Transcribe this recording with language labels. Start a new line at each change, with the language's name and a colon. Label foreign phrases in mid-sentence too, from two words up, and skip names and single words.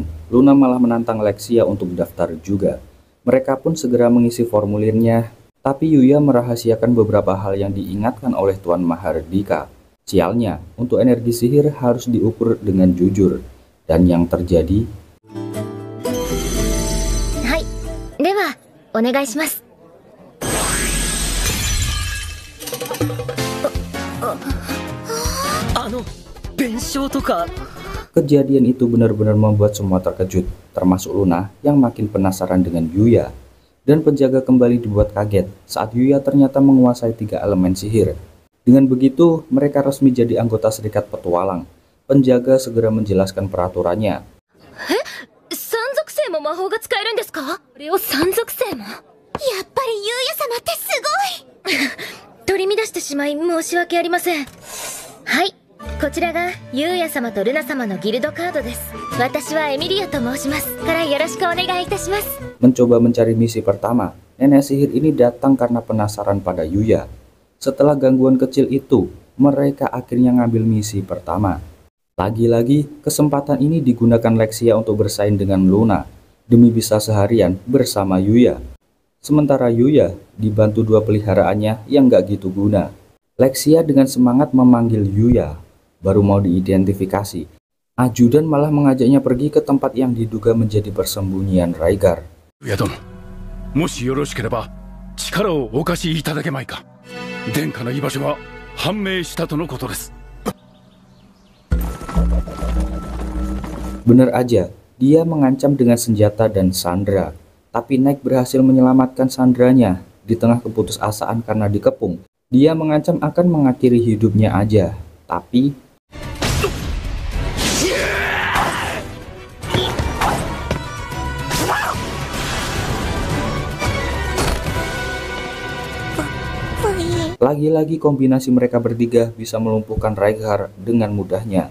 Indonesian: Luna malah menantang Lexia untuk daftar juga. Mereka pun segera mengisi formulirnya, tapi Yuya merahasiakan beberapa hal yang diingatkan oleh Tuan Mahardika. Sialnya, untuk energi sihir harus diukur dengan jujur. Dan yang terjadi...
Japanese: はい、では, お願いします.
Indonesian: Kejadian itu benar-benar membuat semua terkejut, termasuk Luna yang makin penasaran dengan Yuya. Dan penjaga kembali dibuat kaget saat Yuya ternyata menguasai 3 elemen sihir. Dengan begitu, mereka resmi jadi anggota serikat petualang. Penjaga segera menjelaskan peraturannya.
Japanese: 三属性も魔法が使えるですか? これを三属性も? やっぱりユウヤ様ってすごい！取り乱してしまい申し訳ありません. Hai, こちらがユウヤ様とルナ様のギルドカードです。私はエミリアと申しますからよろしくお願いいたします。
Indonesian: Mencoba mencari misi pertama, nenek sihir ini datang karena penasaran pada Yuya. Setelah gangguan kecil itu, mereka akhirnya ngambil misi pertama. Lagi-lagi, kesempatan ini digunakan Lexia untuk bersaing dengan Luna, demi bisa seharian bersama Yuya. Sementara Yuya dibantu 2 peliharaannya yang gak gitu guna. Lexia dengan semangat memanggil Yuya, baru mau diidentifikasi. Ajudan malah mengajaknya pergi ke tempat yang diduga menjadi persembunyian Rhaegar.
Japanese: ユウヤ殿、もしよろしければ、力をお貸しいただけまいか? 殿下の居場所は判明したとのことです.
Indonesian: Benar aja, dia mengancam dengan senjata dan sandera. Tapi Naik berhasil menyelamatkan sandranya di tengah keputusasaan karena dikepung. Dia mengancam akan mengakhiri hidupnya aja. Tapi lagi-lagi kombinasi mereka bertiga bisa melumpuhkan Rhaegar dengan mudahnya.